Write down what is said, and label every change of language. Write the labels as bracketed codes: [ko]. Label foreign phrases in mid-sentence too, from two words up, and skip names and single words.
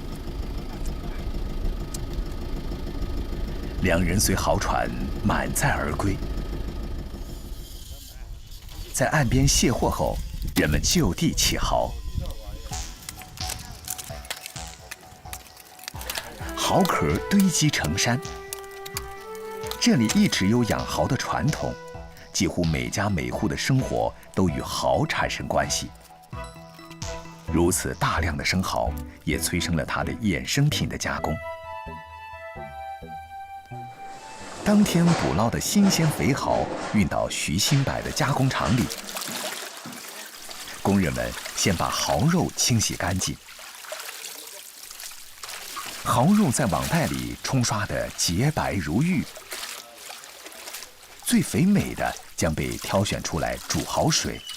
[zh] 兩人隨蠔船滿載而歸，在岸邊卸貨後，人們就地起蠔。蠔殼堆積成山，這裡一直有養蠔的傳統，几乎每家每户的生活都与蚝产生关系。如此大量的生蚝，也催生了它的衍生品的加工。当天捕捞的新鲜肥蚝运到徐新柏的加工厂里，工人们先把蚝肉清洗干净，蚝肉在网袋里冲刷得洁白如玉，最肥美的将被挑选出来煮好水。